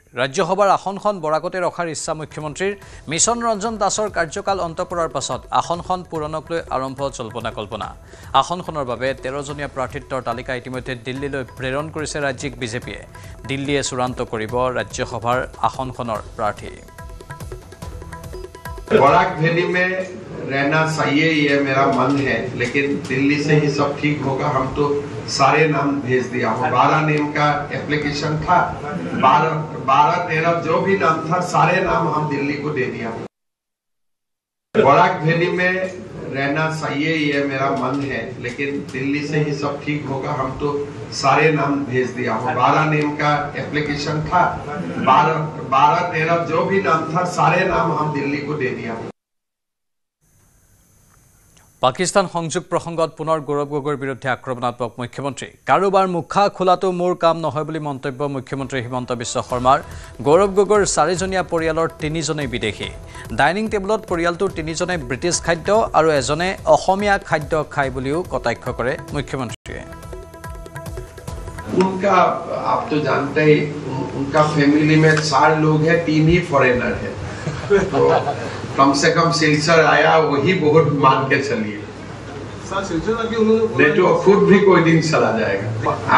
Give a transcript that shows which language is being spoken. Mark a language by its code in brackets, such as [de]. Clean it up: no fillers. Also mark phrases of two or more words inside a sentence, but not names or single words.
[as] ৰাজ্যসভাৰ আসনখন বৰাকতে ৰখাৰ ইচ্ছা মুখ্যমন্ত্ৰীৰ। মিছন ৰঞ্জন দাসৰ কাৰ্যকাল অন্ত পৰাৰ পাছত আসনখন পূৰণক লৈ আৰম্ভ জল্পনা কল্পনা। আসনখনৰ বাবে 13জনীয়া প্ৰাৰ্থিত্বৰ তালিকা ইতিমধ্যে দিল্লীলৈ প্ৰেৰণ কৰিছে ৰাজ্যিক বিজেপিয়ে। দিল্লীয়ে চূড়ান্ত কৰিব ৰাজ্যসভাৰ আসনখনৰ প্ৰাৰ্থী। [hi] बराक वैली में रहना चाहिए, ये मेरा मन है, लेकिन दिल्ली से ही सब ठीक होगा। हम तो सारे नाम भेज दिया हूँ, 12 नेम का एप्लीकेशन था, 12-13 जो भी नाम था सारे नाम हम दिल्ली को दे दिया। बराक वैली में रहना चाहिए, ये मेरा मन है, लेकिन दिल्ली से ही सब ठीक होगा। हम तो सारे नाम भेज दिया हूँ, 12 नेम का एप्लीकेशन था, 12-13 जो भी नाम था सारे नाम हम दिल्ली को दे दिया। [as] পাকিস্তান সংযোগ প্ৰসংগত পুনৰ গৌৰৱ গগৈৰ বিৰুদ্ধে আক্ৰমণাত্মক মুখ্যমন্ত্ৰী। কাৰোবাৰ মুখা খোলাটো মোৰ কাম নহয় বুলি মন্তব্য মুখ্যমন্ত্ৰী হিমন্ত বিশ্ব শৰ্মাৰ। গৌৰৱ গগৈৰ 4জনীয়া পৰিয়ালৰ 3জনেই বিদেশী। ডাইনিং টেবুলত পৰিয়ালটোৰ 3জনে ব্ৰিটিছ খাদ্য আৰু এজনে অসমীয়া খাদ্য খায় বুলিও কটাক্ষ কৰে মুখ্যমন্ত্ৰীয়ে। [hi] उनका आप तो जानते ही, उनका फैमिली में 4 लोग हैं, 3 ही फॉरेनर हैं, तो कम से कम सिलसिला आया वही बहुत मान के चलिए, नहीं तो खुद भी कोई दिन चला जाएगा।